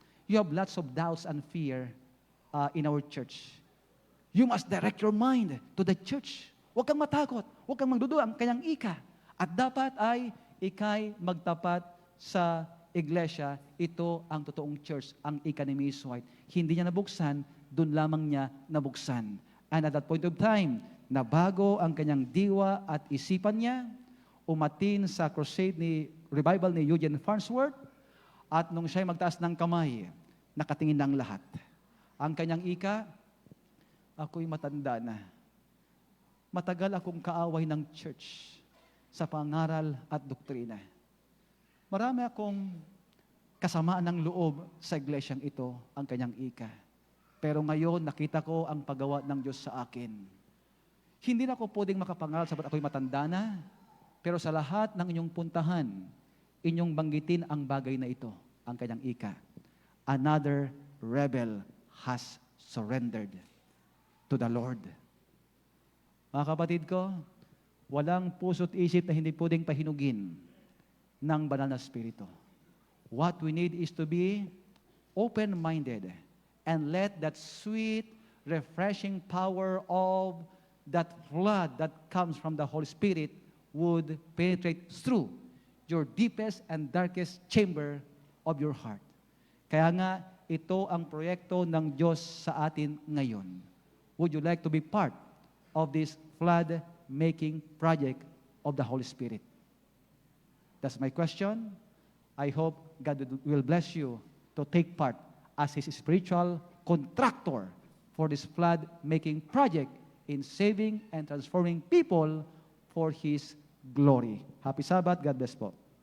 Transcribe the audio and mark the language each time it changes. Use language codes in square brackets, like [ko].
[en] You have lots of doubts and fear in our church. You must direct your mind to the church. [tl] Huwag kang matakot, huwag kang magdududa, ang kanyang ika. At dapat ay ikay magtapat sa iglesia, ito ang totoong church, ang ika ni Mrs. White. Hindi niya nabuksan, doon lamang niya nabuksan. [en] And at that point of time, [tl] nabago ang kanyang diwa at isipan niya, umatin sa revival ni Eugene Farnsworth, at nung siya'y magtaas ng kamay, nakatingin ng lahat. Ang kanyang ika, ako'y matanda na. Matagal akong kaaway ng church sa pangaral at doktrina. Marami akong kasamaan ng loob sa iglesyang ito, ang kanyang ika. Pero ngayon, nakita ko ang paggawa ng Diyos sa akin. Hindi na ako pwedeng makapangaral sapat ako'y matanda na, pero sa lahat ng inyong puntahan, inyong banggitin ang bagay na ito, ang kanyang ika. [en] Another rebel has surrendered to the Lord. [tl] Mga kapatid ko, walang puso't isip na hindi pwedeng pahinugin ng banal na spirito. [en] What we need is to be open-minded and let that sweet, refreshing power of that flood that comes from the Holy Spirit would penetrate through your deepest and darkest chamber of your heart. [tl] Kaya nga, ito ang proyekto ng Diyos sa atin ngayon. [en] Would you like to be part of this flood-making project of the Holy Spirit? That's my question. I hope God will bless you to take part as His spiritual contractor for this flood-making project in saving and transforming people for His glory. Happy Sabbath. God bless po.